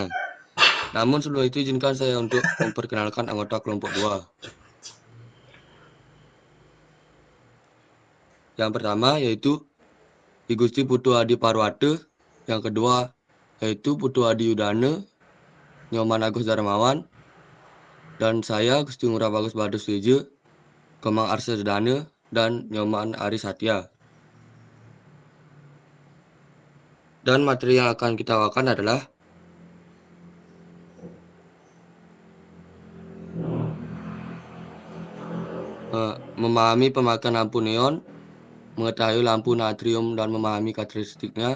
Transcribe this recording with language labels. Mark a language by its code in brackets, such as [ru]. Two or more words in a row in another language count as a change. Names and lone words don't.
[id] Namun sebelum itu izinkan saya untuk memperkenalkan anggota kelompok 2. Yang pertama yaitu I Gusti Putu Adi Parwate, yang kedua yaitu Putu Adi Yudane, Nyoman Agus Darmawan, dan saya Gusti Ngurah Bagus Badus Wije, Kemang Arsedane, dan Nyoman Ari Satya. Dan materi yang akan kita bawakan adalah memahami pemakaian lampu neon, mengetahui lampu natrium dan memahami karakteristiknya.